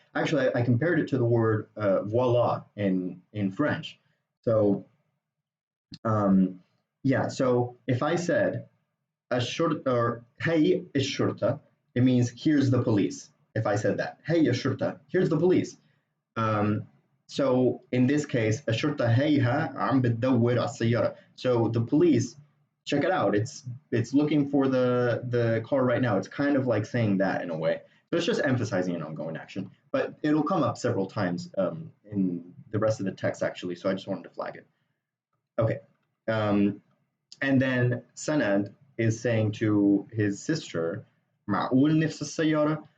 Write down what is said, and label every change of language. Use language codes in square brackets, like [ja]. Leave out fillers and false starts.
[en] Actually, I compared it to the word voila in French. So yeah, so if I said a short or hey shurta, it means here's the police. If I said that, hey shurta, here's the police. Um, so in this case, [ar] الشرطة هيها عم بتدور على السيارة. [en] So the police, check it out. It's looking for the car right now. It's kind of like saying that in a way. So it's just emphasizing an ongoing action, but it'll come up several times in the rest of the text actually. So I just wanted to flag it. Okay. And then Sanad is saying to his sister, [ar] معقول نفس السيارة.